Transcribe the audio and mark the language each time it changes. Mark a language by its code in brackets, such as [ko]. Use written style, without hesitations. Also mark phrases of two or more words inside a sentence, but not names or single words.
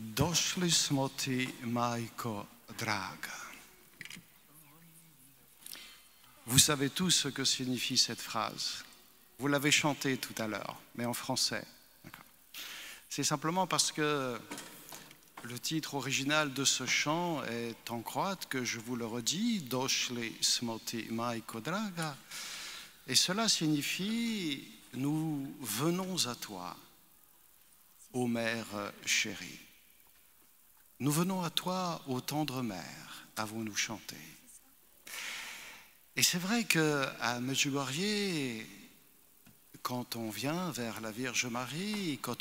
[hr] Došli smo ti, majko draga. [fr] Vous savez tous ce que signifie cette phrase. Vous l'avez chantée tout à l'heure, mais en français. C'est simplement parce que le titre original de ce chant est en croate que je vous le redis, [hr] Došli smo ti, majko draga. [fr] Et cela signifie nous venons à toi, ô mère chérie. Nous venons à toi, ô tendre mère, avons-nous chanté. Et c'est vrai qu'à Medjugorje, quand on vient vers la Vierge Marie, quand